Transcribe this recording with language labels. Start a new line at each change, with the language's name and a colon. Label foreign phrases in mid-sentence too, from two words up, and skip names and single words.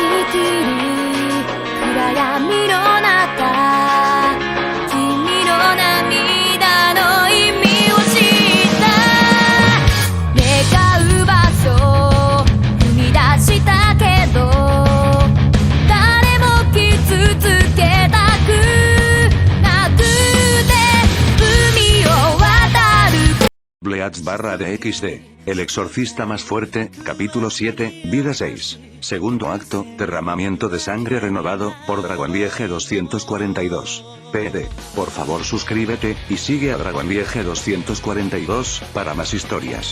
Japanese: きる暗闇の中君の涙の意味を知った願う場所踏み出したけど誰も傷つけたくなくて海を渡る
Spanish: Bleach_de El exorcista más fuerte, capítulo 7, vida 6. Segundo acto, derramamiento de sangre renovado, por Dragonliege 242. PD. Por favor suscríbete, y sigue a Dragonliege 242, para más historias.